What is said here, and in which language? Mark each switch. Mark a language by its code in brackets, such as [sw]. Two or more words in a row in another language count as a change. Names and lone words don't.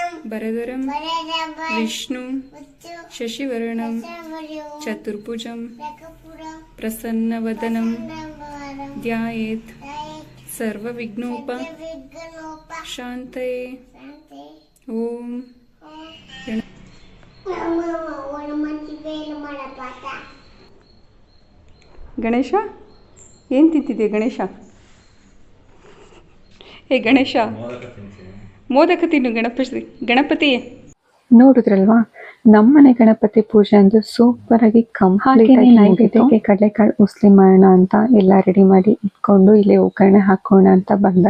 [sa] वरदरं विष्णु शशिवर्णं चतुर्भुजं प्रसन्नवदनं ध्यायेत् सर्वविघ्नोप शान्तये ओम [kn] ಗಣೇಶ ಏನು ತಿಂತಿದೆ ಗಣೇಶ? ಏ ಗಣೇಶ, ಮೋದಕ ತಿನ್ನು. ಗಣಪತಿ ನೋಡಿದ್ರಲ್ವಾ, ನಮ್ಮನೆ ಗಣಪತಿ ಪೂಜೆ ಅಂದ್ರೆ ಸೂಪರ್ ಆಗಿ ಕಂಪ್ಲೀಟ್ ಆಗಿ ನೈವೇದ್ಯಕ್ಕೆ ಕಡಲೆಕಾಳು ಉಸ್ಲಿ ಮಾಡೋಣ ಅಂತ ಎಲ್ಲ ರೆಡಿ ಮಾಡಿ ಇಟ್ಕೊಂಡು ಇಲ್ಲಿ ಒಗ್ಗರಣೆ ಹಾಕೋಣ ಅಂತ ಬಂದೆ.